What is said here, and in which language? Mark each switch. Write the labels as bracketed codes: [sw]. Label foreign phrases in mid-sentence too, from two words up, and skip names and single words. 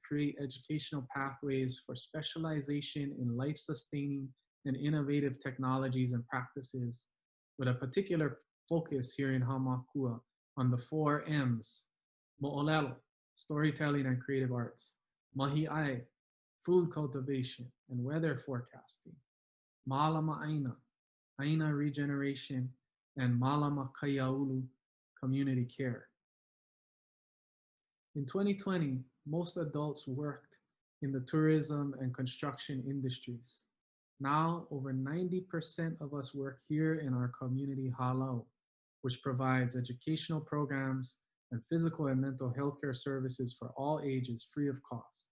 [en] create educational pathways for specialization in life-sustaining and innovative technologies and practices, with a particular focus here in Hāmākua on the 4 M's: mo'olelo, storytelling and creative arts; mahi'ai, food cultivation and weather forecasting; [haw] Malama ʻāina, [en] ʻāina regeneration; and [haw] Malama kaiaulu, [en] community care. In 2020, most adults worked in the tourism and construction industries. Now, over 90% of us work here in our community halau, which provides educational programs and physical and mental health care services for all ages free of cost.